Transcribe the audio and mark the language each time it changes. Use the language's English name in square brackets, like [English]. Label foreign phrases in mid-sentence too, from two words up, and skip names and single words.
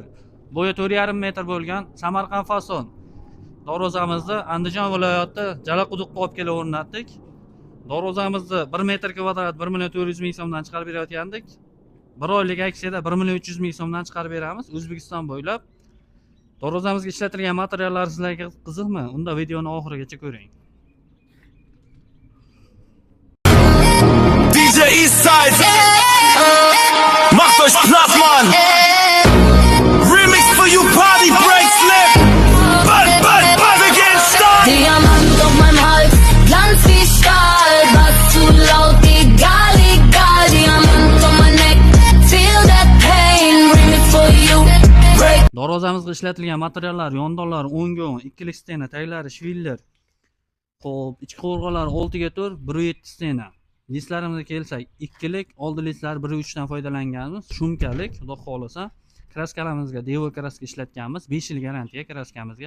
[Uzbek] Bo'yi 4,5 metr bo'lgan Samarqand fason darvozamizni Andijon viloyati Jalaquduqqa olib kelib o'rnatdik. Darvozamizni 1 metr kvadrat 1,400,000 so'mdan chiqarib berayotgandik. 1 oylik aksiyada 1,300,000 so'mdan chiqarib beramiz O'zbekiston bo'ylab. Darvozamizga ishlatilgan materiallar sizlarga qiziqmi? Unda videoni oxirigacha ko'ring. [German] DJ Eastside, macht euch platt, Mann. [English] Remix for you, Party Break Slip. [German] Bald, wir gehen steil. Diamant auf meinem Hals, Glanz wie Stahl. Was zu laut, egal. [English] Diamant on my neck, feel that pain. Remix for you, break. [Uzbek] Darvozamizga ishlatilgan materiallar: yondonlar 10 ga 10, ikkilik stena, taglari shviller. Xo'p, ichki qo'rg'onlar 6 ga 4, 1,7 stena. Lislarimizga kelsak, ikkilik, oldi lislar 1,3 dan foydalanganmiz. Shumkalik, xudo xolasa. Kraskalamizga Devo kraska ishlatganmiz. 5 yil garantiya kraskamizga.